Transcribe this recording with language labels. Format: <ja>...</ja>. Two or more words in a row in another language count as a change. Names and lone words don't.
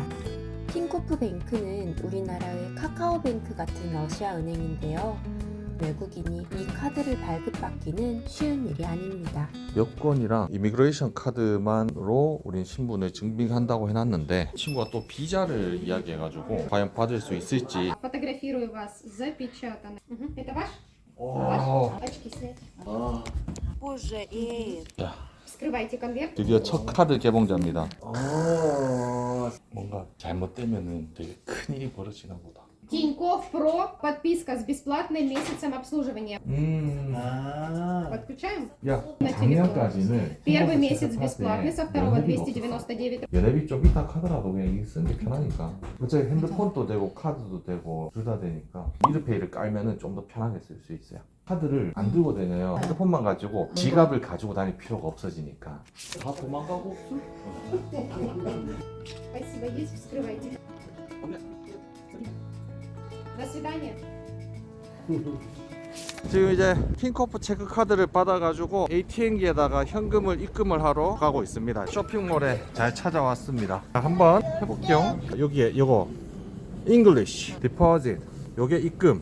<ko>틴코프 뱅크는 우리나라의 카카오뱅크 같은 러시아 은행인데요. 외국인이 이 카드를 발급받기는 쉬운 일이 아닙니다. 여권이랑 이미그레이션 카드만으로 우린 신분을 증빙한다고 해놨는데 친구가 또 비자를 이야기해가지고 과연 받을 수 있을지.</ko> <ru>Фотографирую вас запечатанно. Это ваш? Очки снять. Позже и</ru> <ko>자,</ko> <ru>Вскрывайте конверт.</ru> <ko>드디어 첫 카드 개봉자입니다. 뭔가 잘못되면은 되게 큰 일이 벌어지나 보다.</ko> <ru>Тинькофф Про. Подписка с бесплатным месяцем обслуживания. Подключаем?</ru> <ko>야,</ko> <ru>На</ru> <ko>작년까지는</ko> <ru>Первый месяц бесплатный, со второго 299.</ru> <ko>연회비 좀 이따 카드라도 그냥 이게 쓰는 게 편하니까. 어차피 핸드폰도 되고 카드도 되고 둘 다 되니까 미르페이를 깔면은 좀 더 편하게 쓸 수 있어요. 카드를 안 들고 다녀요. 핸드폰만 가지고 지갑을 가지고 다닐 필요가 없어지니까. 다 도망가고</ko> <ru>Спасибо, есть, вскрывайте. До свидания.</ru> <ko>지금 이제 틴코프 체크카드를 받아가지고 ATM기에다가 현금을 입금을 하러 가고 있습니다. 쇼핑몰에 잘 찾아왔습니다. 한번 해볼게요. 여기에 요거</ko> <en>English Deposit,</en> <ko>요게 입금.</ko>